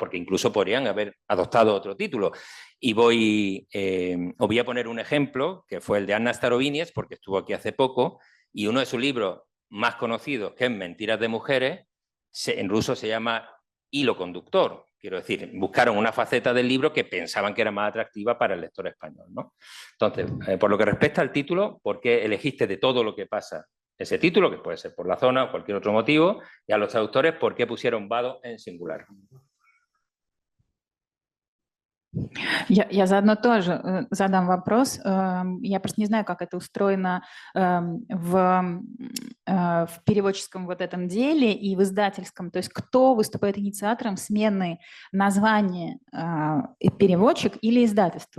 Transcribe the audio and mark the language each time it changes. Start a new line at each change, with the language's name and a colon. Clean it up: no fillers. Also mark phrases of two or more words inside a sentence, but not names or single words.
Spanish: Porque incluso podrían haber adoptado otro título. Y os voy a poner un ejemplo, que fue el de Anna Starovinies, porque estuvo aquí hace poco, y uno de sus libros más conocidos, que es Mentiras de mujeres, en ruso se llama Hilo conductor. Quiero decir, buscaron una faceta del libro que pensaban que era más atractiva para el lector español, ¿no? Entonces, por lo que respecta al título, ¿por qué elegiste de todo lo que pasa ese título, que puede ser por la zona o cualquier otro motivo? Y a los traductores, ¿por qué pusieron vado en singular?
Russian: Я заодно тоже задам вопрос. Я просто не знаю, как это устроено в переводческом вот этом деле и в издательском. То есть кто выступает инициатором смены названия переводчик или издательство?